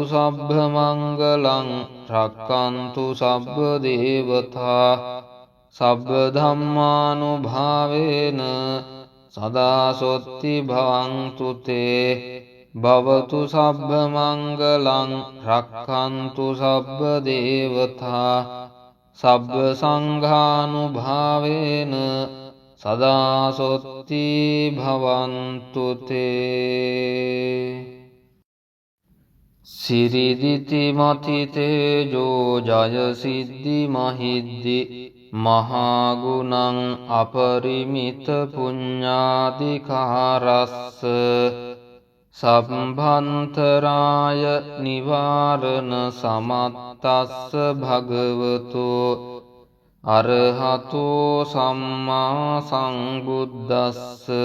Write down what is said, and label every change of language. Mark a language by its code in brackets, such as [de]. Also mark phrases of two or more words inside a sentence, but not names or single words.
[pi] සබ්බ මංගලං රක්ඛන්තු සබ්බ දේවතා සබ්බ ධම්මානුභාවේන සදා සොත්ති භවන්තු තේ භවතු සබ්බ මංගලං රක්ඛන්තු සබ්බ දේවතා සබ්බ සංඝානුභාවේන සදා සොත්ති භවන්තු තේ සිරිදිති මති තේජෝ ජය සිද්ධි මහිද්දි මහා ගුණං අපරිමිත පුඤ්ඤාධිකාරස්ස සම්භන්තරාය නිවාරණ සමත්තස්ස භගවතු අරහතෝ සම්මා සංබුද්දස්ස